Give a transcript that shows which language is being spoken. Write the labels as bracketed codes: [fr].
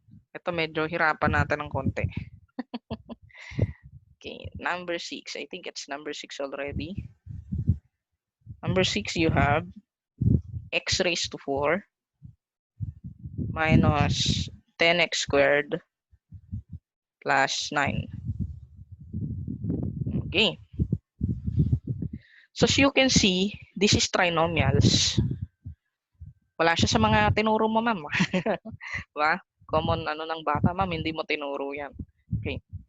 [tl] Ito medyo hirapan natin ng konti. [en] Okay, number 6. I think it's number 6 already. Number 6, you have x raised to 4 minus 10x squared plus 9. Okay. So, as you can see, this is trinomials. [tl] Wala siya sa mga tinuro mo, ma'am. Diba? Common ng bata, ma'am, hindi mo tinuro yan. Okay.